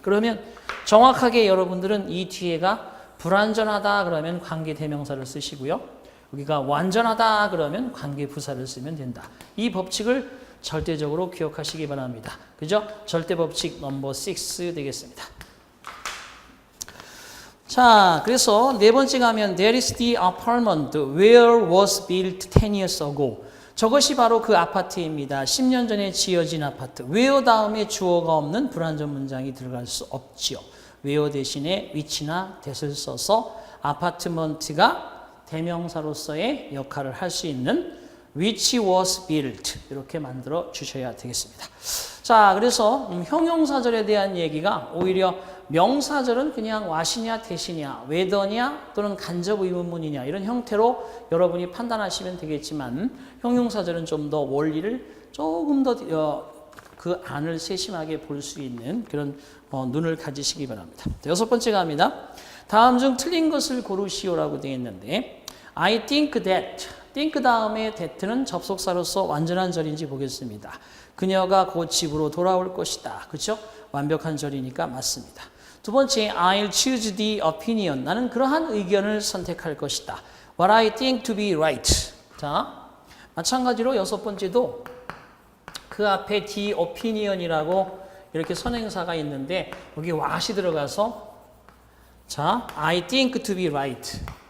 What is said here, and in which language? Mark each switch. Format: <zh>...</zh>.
<ko>그러면 정확하게 여러분들은 이 뒤에가 불완전하다 그러면 관계대명사를 쓰시고요. 여기가 완전하다 그러면 관계부사를 쓰면 된다. 이 법칙을 절대적으로 기억하시기 바랍니다. 그죠? 절대 법칙 넘버 6 되겠습니다. 자, 그래서 네 번째 가면</ko> <en>There is the apartment where was built 10 years ago.</en> <ko>저것이 바로 그 아파트입니다. 10년 전에 지어진 아파트. where 다음에 주어가 없는 불완전 문장이 들어갈 수 없지요. where 대신에 which나 that을 써서 아파트먼트가 대명사로서의 역할을 할 수 있는</ko> <en>which was built</en> <ko>이렇게 만들어 주셔야 되겠습니다. 자, 그래서 형용사절에 대한 얘기가 오히려 명사절은 그냥 what이냐 that이냐 whether냐 또는 간접 의문문이냐 이런 형태로 여러분이 판단하시면 되겠지만 형용사절은 좀 더 원리를 조금 더 그 안을 세심하게 볼 수 있는 그런 눈을 가지시기 바랍니다. 여섯 번째 갑니다. 다음 중 틀린 것을 고르시오라고 되어 있는데 I think think 다음에 that는 접속사로서 완전한 절인지 보겠습니다. 그녀가 곧 집으로 돌아올 것이다. 그렇죠? 완벽한 절이니까 맞습니다. 두 번째,</ko> <en>I'll choose the opinion.</en> <ko>나는 그러한 의견을 선택할 것이다.</ko> <en>What I think to be right.</en> <ko>자, 마찬가지로 여섯 번째도 그 앞에 the opinion이라고 이렇게 선행사가 있는데 여기 what이 들어가서 자,</ko> <en>I think to be right.</en>